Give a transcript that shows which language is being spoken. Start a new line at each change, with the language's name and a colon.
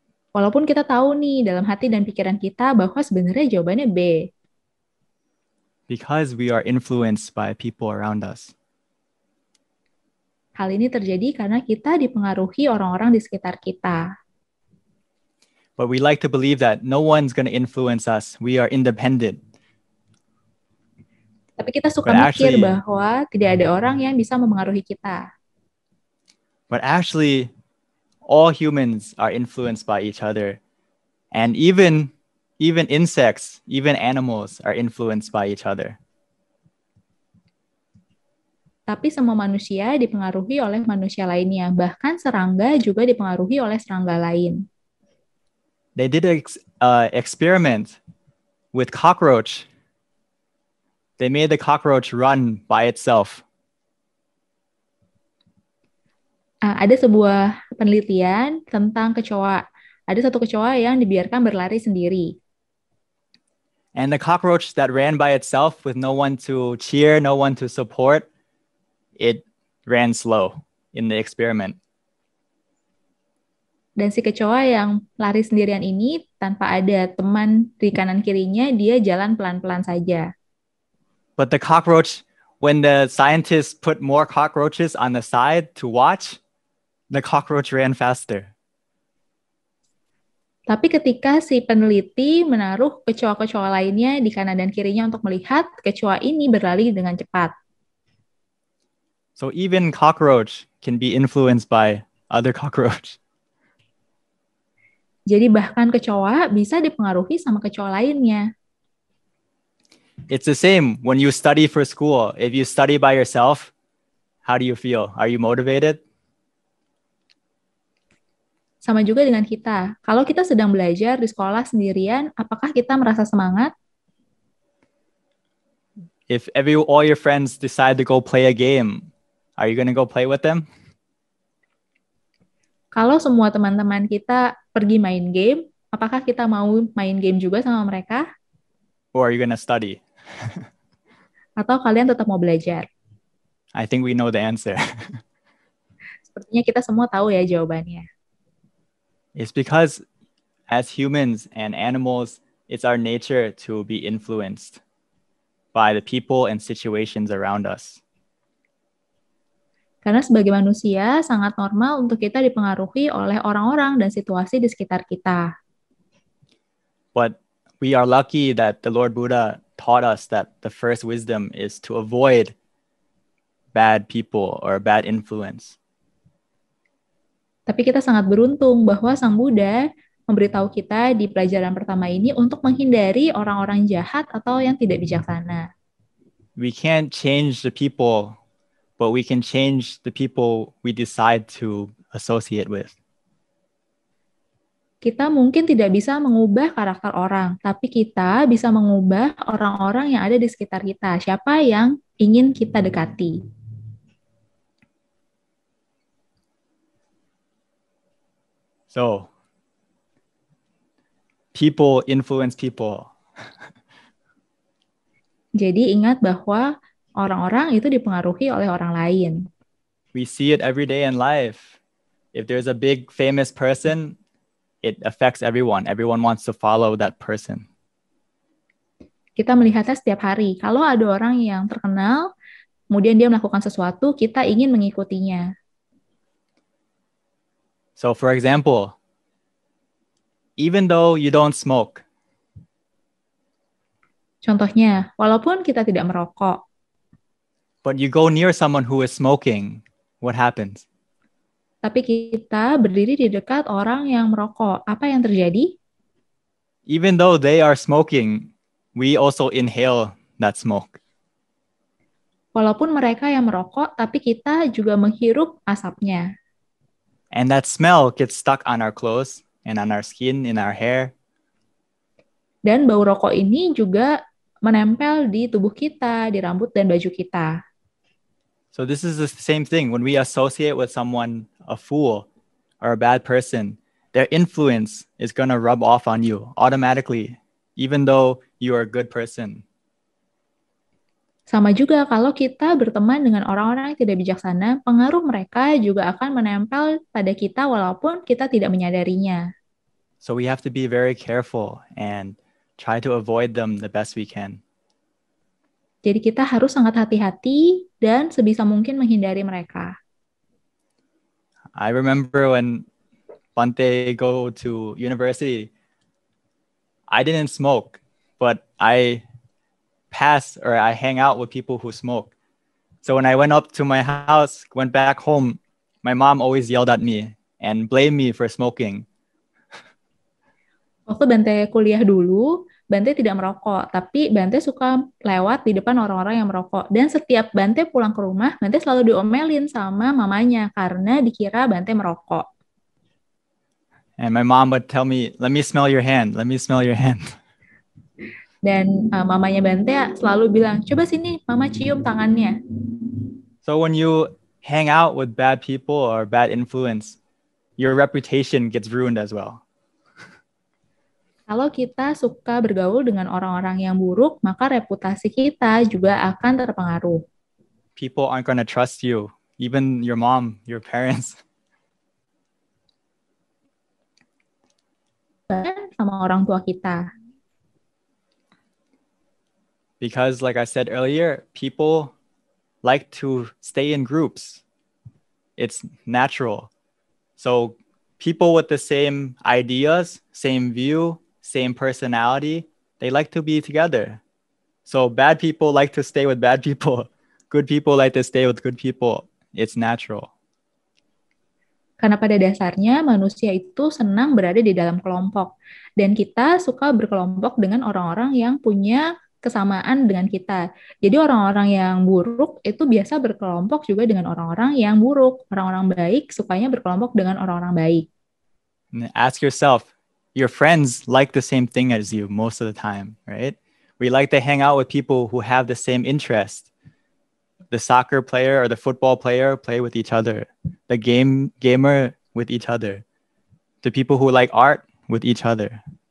Indonesian: Walaupun kita tahu nih dalam hati dan pikiran kita bahwa sebenarnya jawabannya B.
English: Because we are influenced by people around us.
Indonesian: Hal ini terjadi karena kita dipengaruhi orang-orang di sekitar kita.
English: But we like to believe that no one's going to influence us. We are independent.
Indonesian: Tapi kita suka mikir bahwa tidak ada orang yang bisa memengaruhi kita.
English: But actually, all humans are influenced by each other. And even insects, even animals are influenced by each other.
Indonesian: Tapi semua manusia dipengaruhi oleh manusia lainnya. Bahkan serangga juga dipengaruhi oleh serangga lain.
English: They did an experiment with cockroach. They made the cockroach run by itself.
Indonesian: Ada sebuah penelitian tentang kecoa. Ada satu kecoa yang dibiarkan berlari sendiri.
English: And the cockroach that ran by itself with no one to cheer, no one to support, it ran slow in the experiment.
Indonesian: Dan si kecoa yang lari sendirian ini tanpa ada teman di kanan kirinya, dia jalan pelan-pelan saja.
English: But the cockroach, when the scientists put more cockroaches on the side to watch, the cockroach ran faster.
Indonesian: Tapi ketika si peneliti menaruh kecoa-kecoa lainnya di kanan dan kirinya untuk melihat, kecoa ini berlari dengan cepat.
English: So even cockroach can be influenced by other cockroach.
Indonesian: Jadi bahkan kecoa bisa dipengaruhi sama kecoa lainnya.
English: It's the same when you study for school. If you study by yourself, how do you feel? Are you motivated?
Indonesian: Sama juga dengan kita. Kalau kita sedang belajar di sekolah sendirian, apakah kita merasa semangat?
English: If all your friends decide to go play a game, are you going to go play with them?
Indonesian: Kalau semua teman-teman kita pergi main game, apakah kita mau main game juga sama mereka?
English: Or are you going to study?
Indonesian: Atau kalian tetap mau belajar?
English: I think we know the answer.
Indonesian: Sepertinya kita semua tahu ya jawabannya.
English: It's because as humans and animals, it's our nature to be influenced by the people and situations around us.
Indonesian: Karena sebagai manusia, sangat normal untuk kita dipengaruhi oleh orang-orang dan situasi di sekitar kita.
English: But we are lucky that the Lord Buddha taught us that the first wisdom is to avoid bad people or bad influence.
Indonesian: Tapi kita sangat beruntung bahwa Sang Buddha memberitahu kita di pelajaran pertama ini untuk menghindari orang-orang jahat atau yang tidak bijaksana.
English: We can't change the people, but we can change the people we decide to associate with.
Indonesian: Kita mungkin tidak bisa mengubah karakter orang, tapi kita bisa mengubah orang-orang yang ada di sekitar kita. Siapa yang ingin kita dekati?
English: So, people influence people.
Indonesian: Jadi ingat bahwa orang-orang itu dipengaruhi oleh orang lain.
English: We see it every day in life. If there's a big famous person, it affects everyone. Everyone wants to follow that person.
Indonesian: Kita melihatnya setiap hari. Kalau ada orang yang terkenal, kemudian dia melakukan sesuatu, kita ingin mengikutinya.
English: So for example, even though you don't smoke,
Indonesian: Contohnya, walaupun kita tidak merokok,
English: but you go near someone who is smoking, what happens?
Indonesian: tapi kita berdiri di dekat orang yang merokok, apa yang terjadi?
English: Even though they are smoking, we also inhale that smoke.
Indonesian: Walaupun mereka yang merokok, tapi kita juga menghirup asapnya.
English: And that smell gets stuck on our clothes and on our skin, in our hair.
Indonesian: Dan bau rokok ini juga menempel di tubuh kita, di rambut dan baju kita.
English: So this is the same thing. When we associate with someone, a fool or a bad person, their influence is going to rub off on you automatically, even though you are a good person.
Indonesian: Sama juga kalau kita berteman dengan orang-orang yang tidak bijaksana, pengaruh mereka juga akan menempel pada kita walaupun kita tidak menyadarinya.
English: So we have to be very careful and try to avoid them the best we can.
Indonesian: Jadi kita harus sangat hati-hati dan sebisa mungkin menghindari mereka.
English: I remember when Bante go to university, I didn't smoke, but I hang out with people who smoke. So when I went up to my house, went back home, my mom always yelled at me and blamed me for smoking.
Indonesian: Waktu Bante kuliah dulu, Bante tidak merokok, tapi Bante suka lewat di depan orang-orang yang merokok. Dan setiap Bante pulang ke rumah, Bante selalu diomelin sama mamanya karena dikira Bante merokok.
English: And my mom would tell me, "Let me smell your hand. Let me smell your hand."
Indonesian: Dan mamanya Bante selalu bilang, coba sini mama cium tangannya.
English: So when you hang out with bad people or bad influence, your reputation gets ruined as well.
Indonesian: Kalau kita suka bergaul dengan orang-orang yang buruk, maka reputasi kita juga akan terpengaruh.
English: People aren't going to trust you, even your mom, your parents.
Indonesian: Bahkan sama orang tua kita.
English: Because like I said earlier, people like to stay in groups. It's natural. So people with the same ideas, same view, same personality, they like to be together. So bad people like to stay with bad people. Good people like to stay with good people. It's natural.
Indonesian: Karena pada dasarnya manusia itu senang berada di dalam kelompok. Dan kita suka berkelompok dengan orang-orang yang punya kesamaan dengan kita. Jadi orang-orang yang buruk itu biasa berkelompok juga dengan orang-orang yang buruk. Orang-orang baik sukanya berkelompok dengan orang-orang baik.
English: And ask yourself, your friends like the same thing as you most of the time, right? We like to hang out with people who have the same interest. The soccer player or the football player play with each other. The gamer with each other. The people who like art with each other.